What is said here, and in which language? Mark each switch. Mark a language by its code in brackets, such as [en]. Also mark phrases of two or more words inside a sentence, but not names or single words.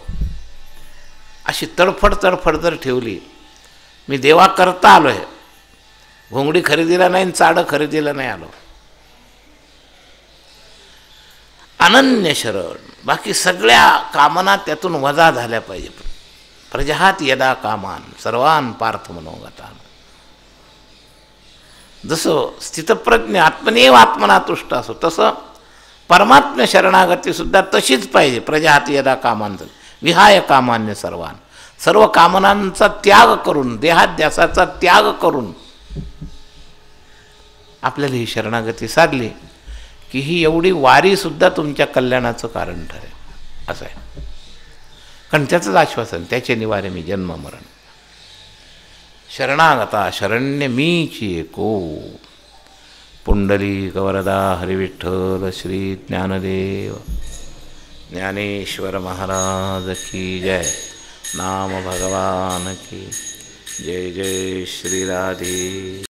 [mr] अशी तडफड तडफड जर ठेवली, मी देवा करता आलो आहे, घोंगडी खरेदीला नाही, चाडं खरेदीला नाही आलो. अनन्य शरण, बाकी सगळ्या कामना त्यातून वजा झाल्या पाहिजे. [sa] प्रजहात यदा कामान सर्वान पार्थ मनोगतान. [mr] जसं स्थितप्रज्ञ [sa] आत्मनेव आत्मना तुष्ट [mr] असो, तसं परमात्म्य शरणागतीसुद्धा तशीच पाहिजे. [sa] प्रजहात यदा कामान विहाय कामान्य सर्वान, [mr] सर्व कामनांचा त्याग करून, देहाध्यासाचा त्याग करून आपल्याला ही शरणागती साधली की ही एवढी वारीसुद्धा तुमच्या कल्याणाचं कारण ठरेल. असं आहे. कारण त्याचंच आश्वासन, त्याचे निवारे मी जन्म मरण. शरणागता शरण्य मीची एको, पुंडलिक वरदा हरिविठ्ठल श्री ज्ञानदेव ज्ञानेश्वर महाराज [hi] की जय. नाम भगवान की जय. जय श्री राधे.